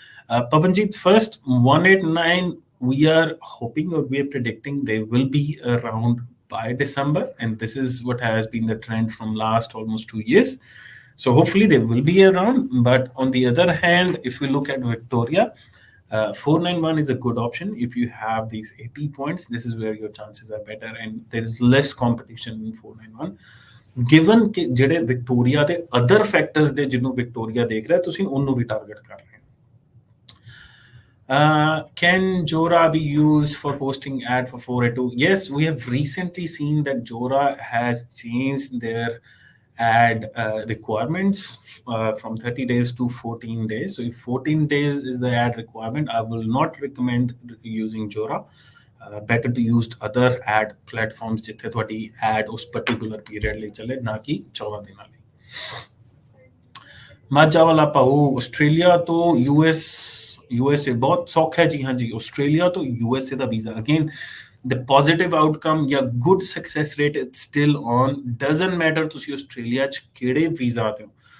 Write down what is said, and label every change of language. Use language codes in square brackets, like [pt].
[en] Pavanjit, first 189, we are hoping or we are predicting they will be around by December, and this is what has been the trend from last almost 2 years. So hopefully they will be around. But on the other hand, if we look at Victoria, 491 is a good option. If you have these 80 points, this is where your chances are better, and there is less competition in 491. [pa] Given ਕਿ ਜਿਹੜੇ Victoria ਦੇ other factors ਦੇ ਜਿਹਨੂੰ Victoria ਦੇਖ ਰਿਹਾ ਤੁਸੀਂ ਉਹਨੂੰ ਵੀ target ਕਰ ਰਹੇ ਹੋ [en] can Jora be used for posting ad for 482? Yes, we have recently seen that Jora has changed their ad requirements from 30 days to 14 days. So if 14 days is the ad requirement, I will not recommend using Jora. Better to use other ad platforms [pa] ਜਿੱਥੇ ਤੁਹਾਡੀ ad ਉਸ particular period ਲਈ ਚੱਲੇ ਨਾ ਕਿ 14 ਦਿਨਾਂ ਲਈ ਮਾਝਾ ਵਾਲਾ ਪਾਓ ਆਸਟ੍ਰੇਲੀਆ ਤੋਂ USA ਬਹੁਤ ਸੌਖਾ ਹੈ ਜੀ ਹਾਂ ਜੀ ਆਸਟ੍ਰੇਲੀਆ ਤੋਂ USA ਦਾ visa again [en] the positive outcome [pa] ਜਾਂ [en] good success rate is still on doesn't matter [pa] ਤੁਸੀਂ ਆਸਟ੍ਰੇਲੀਆ ਚ ਕਿਹੜੇ ਵੀਜ਼ਾ ਤੇ ਹੋ